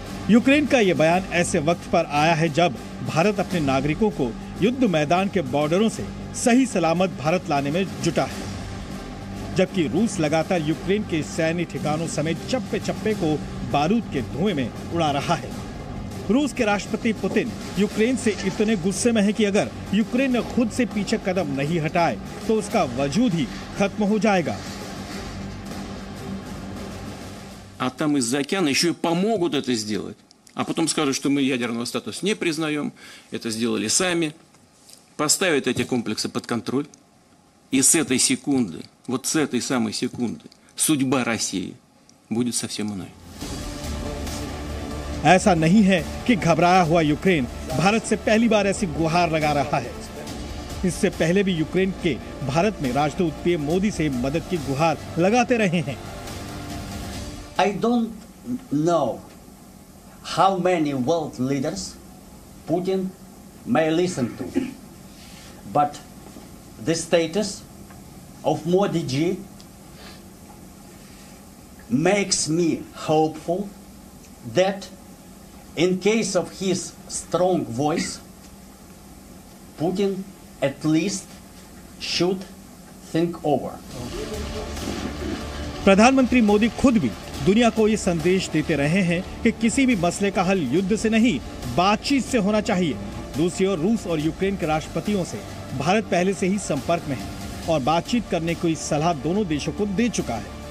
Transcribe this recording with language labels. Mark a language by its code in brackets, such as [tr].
[hi] Ukraine का ये बयान ऐसे वक्त पर आया है जब भारत अपने नागरिकों को युद्ध मैदान के बॉर्डरों से सही सलामत भारत लाने में जुटा है, जबकि रूस लगातार यूक्रेन के सैन्य ठिकानों समेत चप्पे चप्पे को बारूद के धुएं में उड़ा रहा है। रूस के राष्ट्रपति पुतिन यूक्रेन से इतने गुस्से में है कि अगर यूक्रेन ने खुद से पीछे कदम नहीं हटाए तो उसका वजूद ही खत्म हो जाएगा। [ru] А там из-за океана еще и помогут это сделать. А потом скажут, что мы ядерного статуса не признаем, это сделали сами, поставят эти комплексы под контроль. И с этой секунды, вот с этой самой секунды, судьба России будет совсем иной. [hi] ऐसा नहीं है कि घबराया हुआ यूक्रेन भारत से पहली बार ऐसी गुहार लगा रहा है। इससे पहले भी यूक्रेन के भारत में राजदूत पीएम मोदी से मदद की गुहार लगाते रहे हैं। [en] I don't know how many world leaders Putin may listen to, but the status of Modi ji makes me hopeful that in case of his strong voice, Putin at least should think over. [hi] प्रधानमंत्री मोदी खुद भी दुनिया को ये संदेश देते रहे हैं कि किसी भी मसले का हल युद्ध से नहीं, बातचीत से होना चाहिए। दूसरी ओर रूस और यूक्रेन के राष्ट्रपतियों से भारत पहले से ही संपर्क में है और बातचीत करने की सलाह दोनों देशों को दे चुका है।